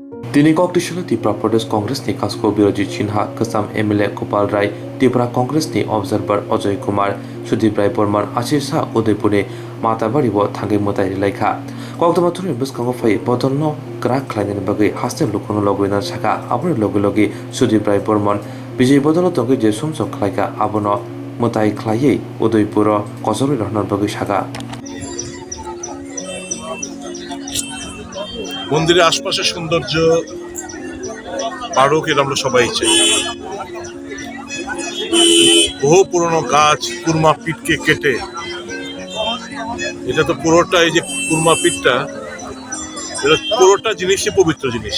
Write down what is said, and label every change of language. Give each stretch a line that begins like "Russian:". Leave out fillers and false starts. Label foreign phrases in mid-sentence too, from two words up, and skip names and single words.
Kok Borok: दिनै कक्टिसोलो त्रिपुरा प्रदेश कांग्रेसनि कास्को बिरोजी चिन्हा गोजाम एमएलए गोपाल राय त्रिपुरा कांग्रेसनि अबजार्भार अजय कुमार सुदीप राय बर्मान आशिष शाह उदयपुरनि माताबारिबो थांगै मोदाय रिलायखा कक्टमाथुरनि बुसखांगो फै बदलनो ग्राक खालायनायनि बागै हास्ते लुखनो लगैना साखा आबुनि लगे लगे सुदीप राय बर्मान विजय बदल दंगै जे समसम खालायखा आबुनो मोदाय खालायै उदयपुर कजरी रहनार बागै साखा
Bangla: মন্দিরের আশপাশের সৌন্দর্য বাড়ুক এটা আমরা সবাই চাই। বহু পুরনো গাছ কুরমা পিঠকে কেটে এটা তো পুরোটা এই যে কুরমা পিঠটা এটা পুরোটা জিনিসই পবিত্র জিনিস।